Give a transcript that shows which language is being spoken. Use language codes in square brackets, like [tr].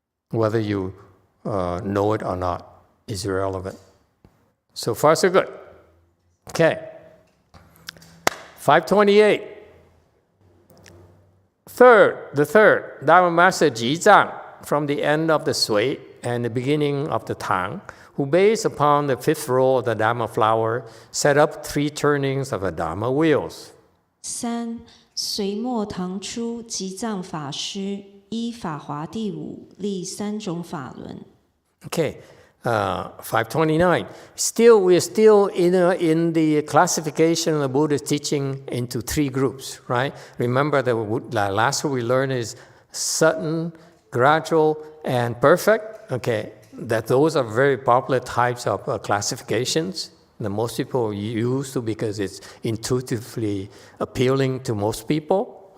[en] Whether you know it or not is irrelevant. So far, so good. Okay. 528. The third, Dharma Master Ji Zhang, from the end of the Sui and the beginning of the Tang, who based upon the fifth row of the Dharma flower, set up 3 turnings of the Dharma wheels. 3. [zh] 隋末唐初吉藏法师依法华第五立3种法轮。 [en] Okay, 529. We're still in the classification of the Buddha's teaching into 3 groups, right? Remember the last one we learned is sudden, gradual, and perfect. Okay, that those are very popular types of classifications that most people use because it's intuitively appealing to most people.